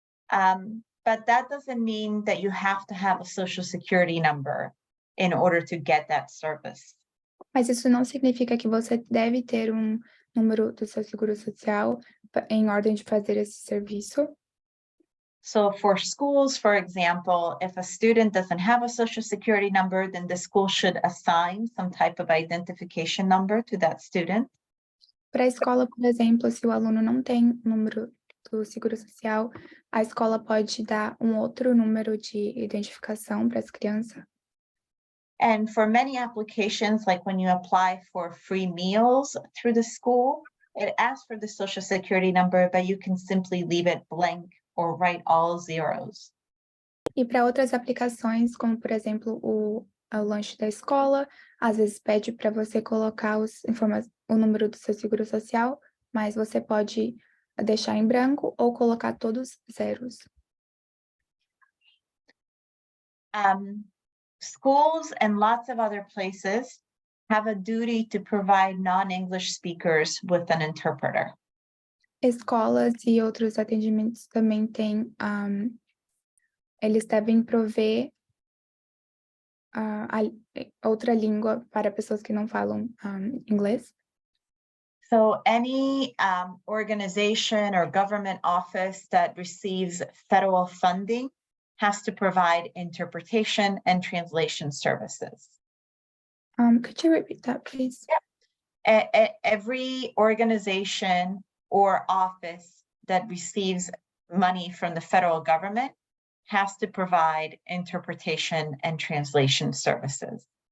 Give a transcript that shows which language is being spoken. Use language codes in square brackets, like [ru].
[en] But that doesn't mean that you have to have a social security number in order to get that service. [pt] Mas isso não significa que você deve ter um número do seu seguro social em ordem de fazer esse serviço. [en] So for schools, for example, if a student doesn't have a social security number, then the school should assign some type of identification number to that student. [pt] Para a escola, por exemplo, se o aluno não tem número do seguro social, a escola pode dar um outro número de identificação para as crianças. [en] And for many applications, like when you apply for free meals through the school, it asks for the social security number, but you can simply leave it blank or write all zeros. [pt] E para outras aplicações, como por exemplo o lanche da escola, às vezes pede para você colocar o número do seu seguro social, mas você pode deixar em branco ou colocar todos zeros. [en] Schools and lots of other places have a duty to provide non-English speakers with an interpreter. [pt] Escolas e outros atendimentos também têm, eles devem prover outra língua para pessoas que não falam inglês. [en] So any organization or government office that receives federal funding has to provide interpretation and translation services. Could you repeat that, please? Every organization or office that receives money from the federal government has to provide interpretation and translation services.